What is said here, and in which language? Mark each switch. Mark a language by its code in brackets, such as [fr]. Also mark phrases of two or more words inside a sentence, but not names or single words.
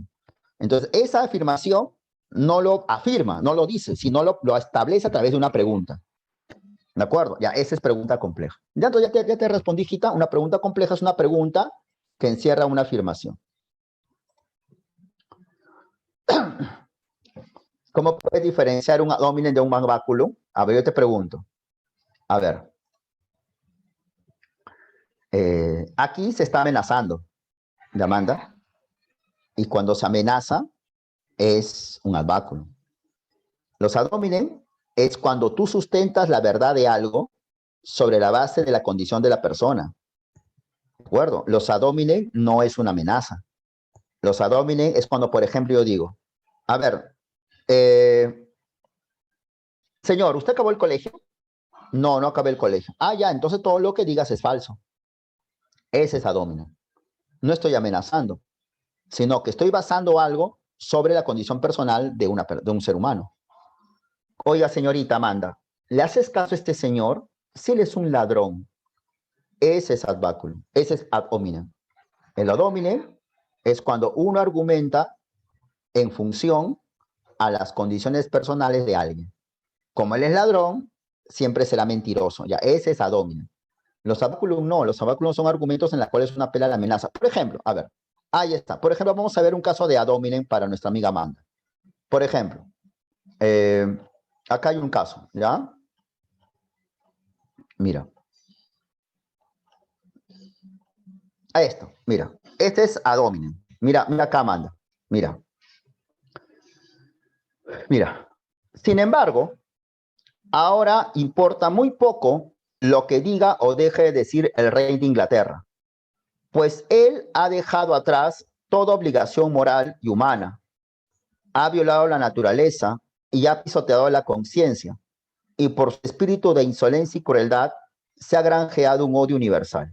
[es] Entonces, esa afirmación no lo afirma, no lo dice, sino lo establece a través de una pregunta. ¿De acuerdo? Ya, esa es pregunta compleja. Ya, entonces ya te respondí, Gita. Una pregunta compleja es una pregunta que encierra una afirmación. ¿Cómo puedes diferenciar un [la] ad hominem [es] de un báculo? A ver, yo te pregunto. A ver. Aquí se está amenazando, ¿de Amanda? Y cuando se amenaza es un adbáculo. Los [la] ad hominem [es] es cuando tú sustentas la verdad de algo sobre la base de la condición de la persona. ¿De acuerdo? Los [la] ad hominem [es] no es una amenaza. Los [la] ad hominem [es] es cuando, por ejemplo, yo digo, a ver, señor, ¿usted acabó el colegio? No, no acabé el colegio. Ah, ya, entonces todo lo que digas es falso. Ese es [la] ad hominem. [es] No estoy amenazando, sino que estoy basando algo sobre la condición personal de un ser humano. Oiga, señorita Amanda, ¿le haces caso a este señor? Si él es un ladrón, ese es [la] ad baculum, [es] ese es [la] ad hominem. [es] El [la] ad hominem [es] es cuando uno argumenta en función a las condiciones personales de alguien. Como él es ladrón, siempre será mentiroso. Ya, ese es [la] ad hominem. [es] Los [la] ad baculum [es] no, los [la] ad baculum [es] son argumentos en los cuales uno apela a la amenaza. Por ejemplo, a ver, ahí está. Por ejemplo, vamos a ver un caso de [la] ad hominem [es] para nuestra amiga Amanda. Por ejemplo, acá hay un caso, ¿ya? Mira. Esto, mira. Este es [la] ad hominem. [es] Mira, mira acá, Amanda. Mira. Mira. Sin embargo, ahora importa muy poco lo que diga o deje de decir el rey de Inglaterra, pues él ha dejado atrás toda obligación moral y humana, ha violado la naturaleza y ha pisoteado la conciencia, y por su espíritu de insolencia y crueldad se ha granjeado un odio universal.